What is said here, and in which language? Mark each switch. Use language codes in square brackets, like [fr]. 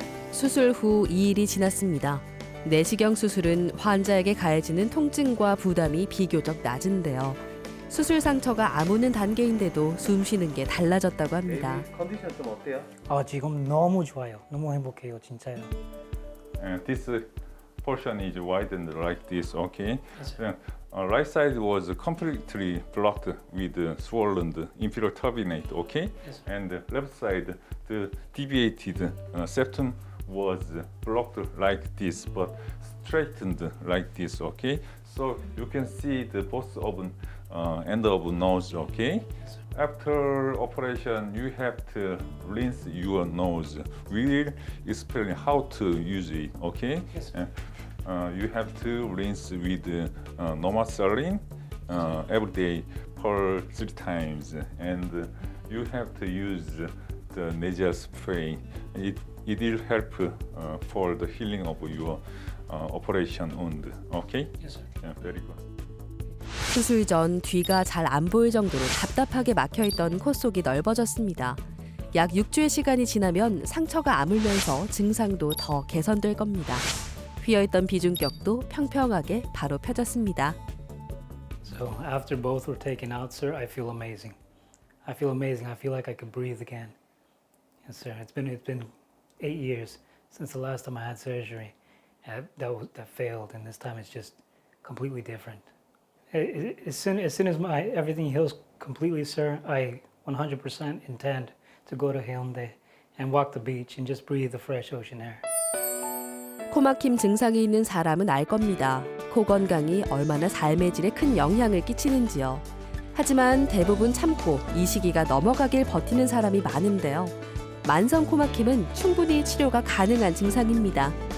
[ko] 수술 후 2일이 지났습니다. 내시경 수술은 환자에게 가해지는 통증과 부담이 비교적 낮은데요. 수술 상처가 아무는 단계인데도 숨 쉬는 게 달라졌다고 합니다. 컨디션 좀 어때요? 지금 너무 좋아요. 너무 행복해요, 진짜요. [en] This portion is widened like this, okay? Yes, Right side was completely blocked with swollen inferior turbinate, okay? Yes, And left side, the deviated septum was blocked like this, but straightened like this, okay? So you can see the both of end of nose, okay? After operation, you have to rinse your nose. We will explain how to use it, okay? Yes. You have to rinse with normal saline every day per 3 times, and you have to use the nasal spray. It will help for the healing of your operation wound. Okay? Yes, sir. Yeah, very good. [ko] 수술 전 뒤가 잘 안 보일 정도로 답답하게 막혀있던 코 속이 넓어졌습니다. 약 6주의 시간이 지나면 상처가 아물면서 증상도 더 개선될 겁니다. 휘어있던 비중격도 평평하게 바로 펴졌습니다. [en] So after both were taken out, sir, I feel amazing. I feel amazing. I feel like I can breathe again. Yes, sir. It's been 8 years since the last time I had surgery. That failed, and this time it's just completely different. As soon as everything heals completely, sir, I 100% intend to go to Haeundae and walk the beach and just breathe the fresh ocean air. [ko] 코막힘 증상이 있는 사람은 알 겁니다. 코 건강이 얼마나 삶의 질에 큰 영향을 끼치는지요. 하지만 대부분 참고 이 시기가 넘어가길 버티는 사람이 많은데요. 만성 코막힘은 충분히 치료가 가능한 증상입니다.